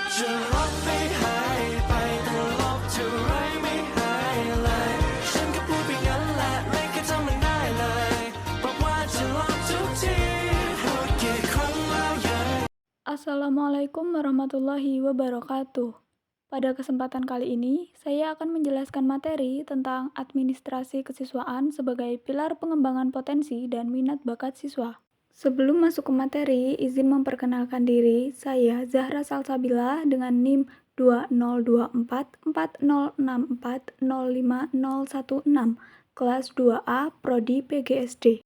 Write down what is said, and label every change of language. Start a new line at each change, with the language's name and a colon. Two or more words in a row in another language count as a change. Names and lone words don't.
Thai: จะรับไม่หายไปแต่ลบเท่าไรไม่หายเลยฉันก็พูดไปงั้นแหละไม่เคยทำมันได้เลยบอกว่าจะลบทุกทีพูดกี่ครั้งแล้วยัง
Arabic: السلام عليكم ورحمة الله وبركاته.
Indonesian: Pada kesempatan kali ini, saya akan menjelaskan materi tentang administrasi kesiswaan sebagai pilar pengembangan potensi dan minat bakat siswa. Sebelum masuk ke materi, izin memperkenalkan diri, saya Zahra Salsabila dengan NIM 202440640516, kelas 2A, Prodi PGSD.